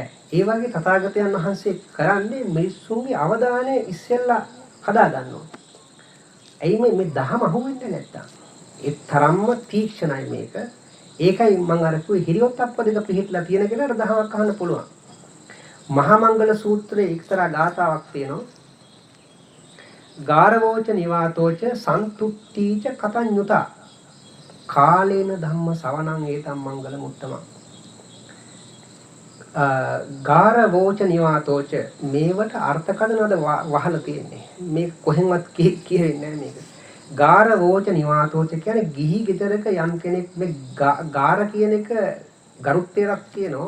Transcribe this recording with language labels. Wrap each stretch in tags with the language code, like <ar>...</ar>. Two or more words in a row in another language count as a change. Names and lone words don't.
<si>ඒ වගේ තථාගතයන් වහන්සේ කරන්නේ මිනිස්සුන්ගේ අවධානය ඉස්සෙල්ලා හදා ගන්නවා. එයි මේ දහම අහුවෙන්නේ නැත්තම්. ඒ තරම්ම තීක්ෂණයි මේක. ඒකයි මම අර කිව්වේ හිරියොත්ප්ප දෙක පිළිහිట్లా තියෙන කෙනාට දහමක් අහන්න පුළුවන්. මහා මංගල සූත්‍රයේ එක්තරා ගාථාවක් තියෙනවා.</si> <pi>ගාරවෝච නිවාතෝච සන්තුට්ඨීච කතඤ්ඤුතා කාලේන ධම්ම සවණං ඒතම් මංගල මුත්තම. ගාරවෝච නිවාතෝච</pi> <si>මේවට අර්ථකථනද වහලා තියෙන්නේ. මේක කොහෙන්වත් කියෙන්නේ නැහැ මේක.</si> <pi>ගාරවෝච නිවාතෝච</pi> <si>කියන්නේ ගිහි ගෙදරක යම් කෙනෙක් මේ ගාර කියන එක ගරුත්වයක් තියෙනවා.</si>